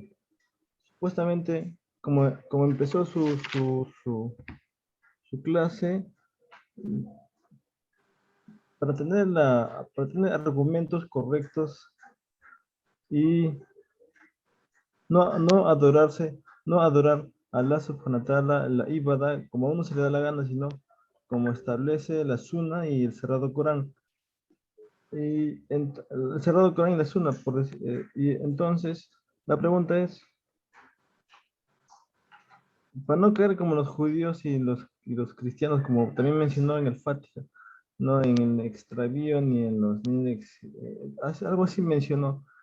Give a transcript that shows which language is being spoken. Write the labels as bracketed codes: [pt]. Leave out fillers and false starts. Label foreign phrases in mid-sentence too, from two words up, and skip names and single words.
[es] Supuestamente, como empezó su clase, para tener argumentos correctos y no adorar a Allah [ar] سبحانه وتعالى, [es] la ibada, como a uno se le da la gana, sino como establece la Sunna y el Sagrado Corán. El Sagrado Corán y la Sunna, y entonces, la pregunta es, para no caer como los judíos y los cristianos, como también mencionó en el Fatiha, no en el extravío ni en algo así mencionó.